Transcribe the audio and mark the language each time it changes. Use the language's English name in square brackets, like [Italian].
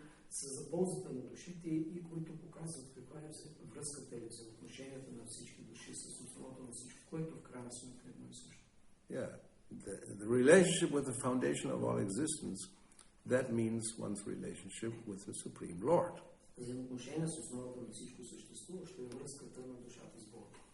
[Bulgarian] са за ползата на душите и които показват каква е връзката или взаимоотношенията на всички души с основата на всичко, което в крайна сметка е едно и също. [English] Yeah, the relationship with the foundation of all existence, that means one's relationship with the Supreme Lord. [Bulgarian] Взаимоотношения с основата на всичко съществуващо е връзката на душата с Бога.